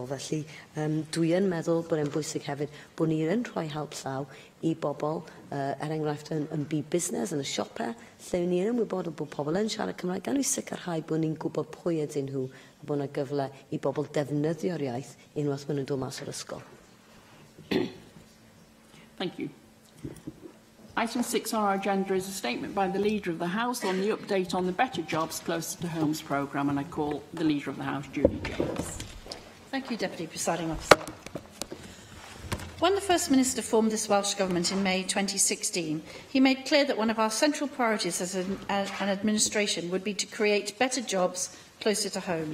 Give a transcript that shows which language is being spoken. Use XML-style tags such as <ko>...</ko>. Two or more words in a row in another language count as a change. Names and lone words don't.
<cy>Felly, dwi yn meddwl bod e'n bwysig hefyd bod ni'n rhoi help llaw i bobl, enghraifft yn byd busnes, yn y siopau, lle ni'n ymwybodol bod pobl yn siarad Cymraeg, gan i sicrhau bod ni'n gwybod pwy ydyn nhw, a bod yna gyfle i bobl defnyddio'r iaith unwaith maen nhw'n dod mas o'r ysgol.</cy> <en>Thank you. Item 6 on our agenda is a statement by the Leader of the House on the update on the Better Jobs Closer to Homes programme, and I call the Leader of the House, Julie Jones. Thank you, Deputy Presiding Officer. When the First Minister formed this Welsh Government in May 2016, he made clear that one of our central priorities as an administration would be to create better jobs closer to home.</en>